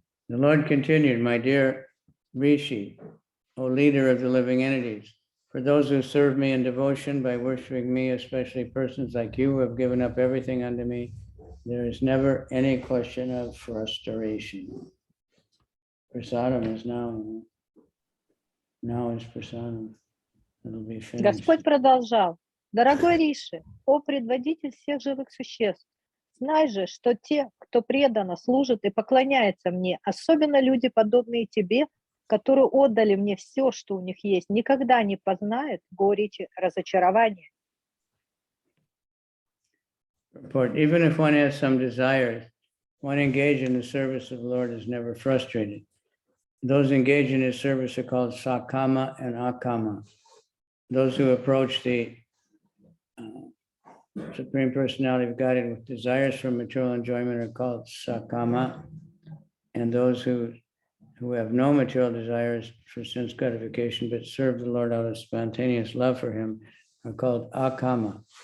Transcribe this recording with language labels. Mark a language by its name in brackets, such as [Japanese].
[English] The Lord continued, my dear Rishi, O leader of the living entities, for those who serve me in devotion by worshiping me, especially persons like you who have given up everything unto me, there is never any question of frustration. Prasadam is now is prasadam. It'll be finished. [Russian] Господь продолжал: «Дорогой Риши, о предводитель всех живых существ, знай же, что те, кто преданно служит и поклоняется мне, особенно люди, подобные тебе, которые отдали мне все, что у них есть, никогда не познают горечи разочарования». [English] Even if one has some desires, one engaged in the service of the Lord is never frustrated. Those engaged in his service are called sakama and akama. Those who approach the Supreme Personality of Godhead with desires for material enjoyment are called sakama, and those who have no material desires for sense gratification but serve the Lord out of spontaneous love for him are called akama.